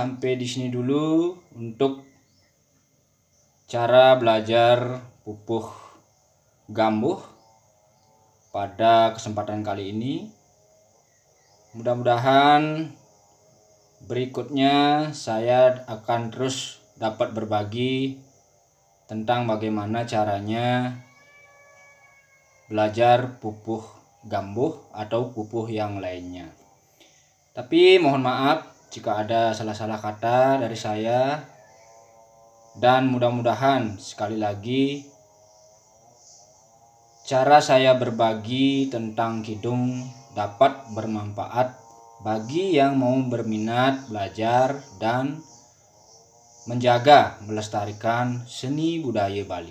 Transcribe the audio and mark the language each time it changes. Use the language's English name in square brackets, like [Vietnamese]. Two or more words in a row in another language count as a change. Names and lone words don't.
[Indonesian] sampai di sini dulu untuk cara belajar pupuh gambuh pada kesempatan kali ini. Mudah-mudahan berikutnya saya akan terus dapat berbagi tentang bagaimana caranya belajar pupuh gambuh atau pupuh yang lainnya. Tapi mohon maaf jika ada salah-salah kata dari saya, dan mudah-mudahan sekali lagi cara saya berbagi tentang kidung dapat bermanfaat bagi yang mau berminat belajar dan menjaga melestarikan seni budaya Bali.